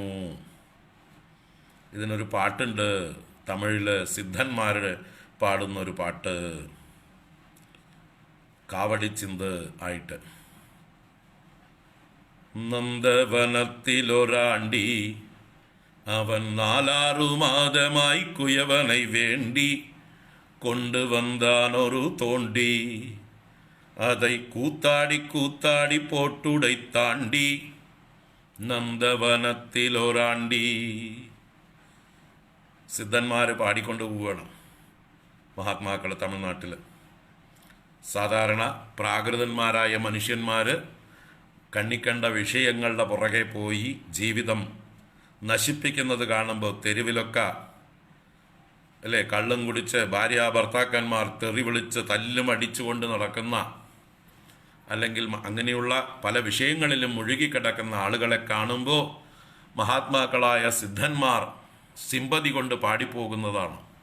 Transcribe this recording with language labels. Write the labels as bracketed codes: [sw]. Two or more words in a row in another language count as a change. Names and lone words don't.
[ml] ഇതിനൊരു പാട്ടുണ്ട്, തമിഴിൽ സിദ്ധന്മാർ പാടുന്നൊരു പാട്ട്, കാവടിച്ചിന്ത് ആയിട്ട്. [ta] நந்தவனத்திலோராண்டி அவன் 4-6 மாதமாய் குயவனை வேண்டி கொண்டு வந்தான் ஒரு தோண்டி, அதை கூத்தாடி கூத்தாடி போட்டுடை தாண்டி நந்தவனத்திலோராண்டி. [ml] സിദ്ധന്മാർ പാടിക്കൊണ്ട് പോവുകയാണ് മഹാത്മാക്കൾ തമിഴ്നാട്ടിൽ. സാധാരണ പ്രാകൃതന്മാരായ മനുഷ്യന്മാർ കണ്ണിക്കണ്ട വിഷയങ്ങളുടെ പുറകെ പോയി ജീവിതം നശിപ്പിക്കുന്നത് കാണുമ്പോൾ തെരുവിലൊക്കെ അല്ലേ കള്ളും കുടിച്ച് ഭാര്യ ഭർത്താക്കന്മാർ തെറി വിളിച്ച് തല്ലും അടിച്ചുകൊണ്ട് നടക്കുന്ന, അല്ലെങ്കിൽ അങ്ങനെയുള്ള പല വിഷയങ്ങളിലും മുഴുകിക്കിടക്കുന്ന ആളുകളെ കാണുമ്പോൾ മഹാത്മാക്കളായ സിദ്ധന്മാർ സിമ്പതി കൊണ്ട് പാടിപ്പോകുന്നതാണ്.